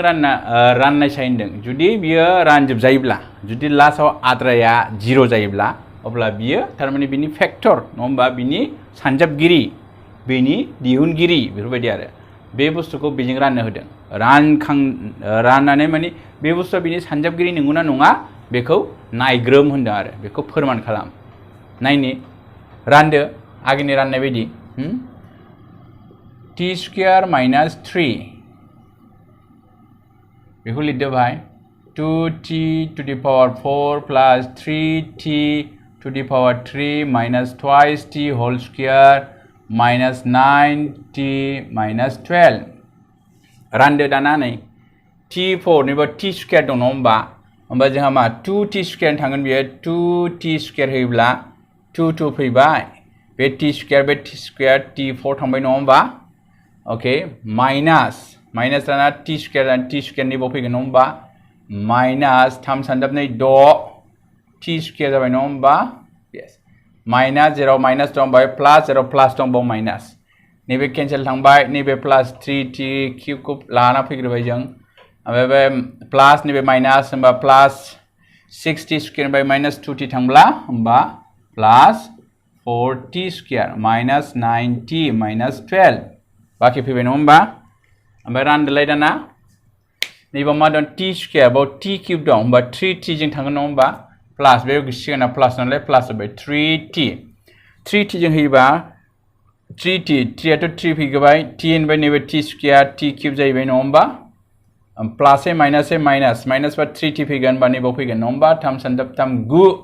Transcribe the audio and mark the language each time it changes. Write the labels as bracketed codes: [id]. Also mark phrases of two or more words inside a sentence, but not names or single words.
[brx] राननायसाय होनदों जुदि बियो रानजोबजायोब्ला जुदि लास्टआव आद्राया 0 जायोब्ला अब्ला बियो थारमाने बिनि फेक्टर नङा होमबा बिनि सानजाबगिरि बेनि दिहुनगिरि बेफोरबायदि आरो बे बुस्थुखौ बेजों राननो होदों राननानै माने बे बुस्थुआ बिनि सानजाबगिरि नंगौना नङा बेखौ नायग्रोम होनदों आरो बेखौ फोरमान खालाम नायनि रानदो आगेनि राननाय बायदि [en] t square minus 3 [brx] बेखौ लिरदो भाई [en] 2t to the power 4 plus 3t to the power 3 minus twice t whole square minus 9t minus 12 [brx] रानदो दाना नै t4 निबो [en] t square [brx] दं नङा होमबा जोंहा मा [en] 2t square [brx] थांगोन बेयो [en] 2t [brx] square होयोब्ला 2 फैबाय बे [en] t square t4 [brx] थांबाय नङा होमबा [en] okay minus [brx] दाना t square निबो फैगोन नङा होमबा माइनास 3 सानजाबनै 6 t square जाबाय नङा होमबा [en] yes minus [brx] जेराव माइनास दं बाय [en] plus zero plus [brx] दं बाव माइनास नैबे कैंसिल थांबाय नैबे [en] plus 3t cube [brx] को लाना फैग्रोबाय जों ओमफ्राय बे प्लस नैबे माइनास होमबा [en] plus 6t square [brx] बाय [en] minus 2t [brx] थांब्ला होमबा [en] plus 4t square minus 9t minus 12 [brx] बाकी फैबाय नङा होमबा ओमफ्राय रानदोलाय दाना नैबे मा दं [en] t square [brx] बाव [en] t cube [brx] दं होमबा 3t जों थांगोन नङा होमबा प्लस बे सिगांना प्लस नालाय प्लस जाबाय 3t जों होयोबा 3t 3 आथ' 3 फैगोबाय t होनबाय नैबे [en] t square t cube [brx] जाहैबाय नङा होमबा [en] plus minus [brx] बा 3t फैगोन बा नैबाव फैगोन नङा होमबा 3 सानजाब 3 9